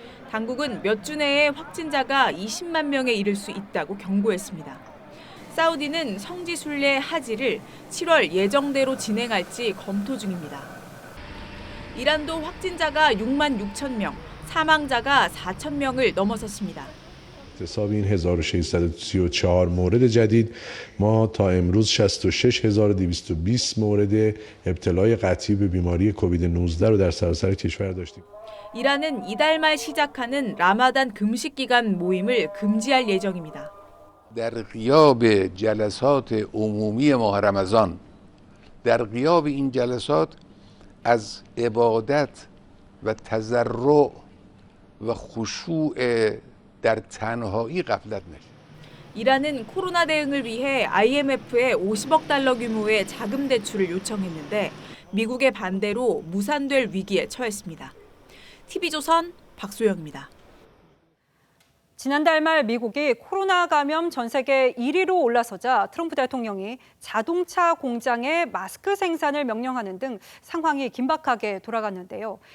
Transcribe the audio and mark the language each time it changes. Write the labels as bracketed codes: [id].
[ko] 당국은 몇 주 내에 확진자가 20만 명에 이를 수 있다고 경고했습니다. 사우디는 성지 순례 하지를 7월 예정대로 진행할지 검토 중입니다. 이란도 확진자가 6만 6천 명, 사망자가 4천 명을 넘어섰습니다. [fa] احتساب این 1634 مورد جدید ما تا امروز 66220 مورد ابتلای قطعی به بیماری کووید 19 رو در سراسر کشور داشتیم. [ko] 이란은 이달 말 시작하는 라마단 금식 기간 모임을 금지할 예정입니다. [fa] در غیاب جلسات عمومی ماه رمضان در غیاب این جلسات از عبادت و تضرع و خشوع در تنهایی غفلت نشید. [ko] 이란은 코로나 대응을 위해 IMF에 50억 달러 규모의 자금 대출을 요청했는데 미국의 반대로 무산될 위기에 처했습니다. TV조선 박소영입니다. 지난달 말 미국이 코로나 감염 전 세계 1위로 올라서자 트럼프 대통령이 자동차 공장에 마스크 생산을 명령하는 등 상황이 긴박하게 돌아갔는데요.